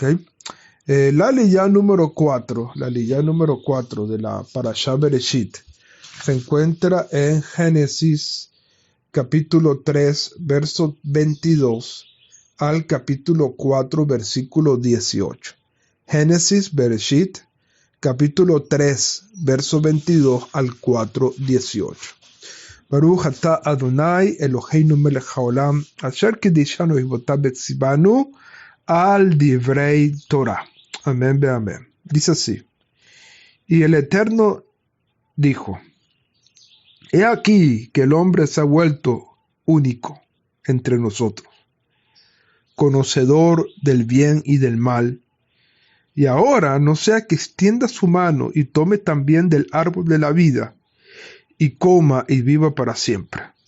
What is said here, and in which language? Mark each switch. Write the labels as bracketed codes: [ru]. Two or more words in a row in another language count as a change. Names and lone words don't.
[es] La aliyah número 4 de la Parashá Bereshit se encuentra en Génesis capítulo 3, verso 22 al capítulo 4, versículo 18. Génesis Bereshit, capítulo 3, verso 22 al 4, 18. [he] ברוך אתה אדוני אלוהינו מלך העולם, אשר קדשנו במצוותיו וציונו על דברי תורה. [es] Amén, ve amén. Dice así: y el Eterno dijo: he aquí que el hombre se ha vuelto único entre nosotros, conocedor del bien y del mal, y ahora no sea que extienda su mano y tome también del árbol de la vida, y coma y viva para siempre.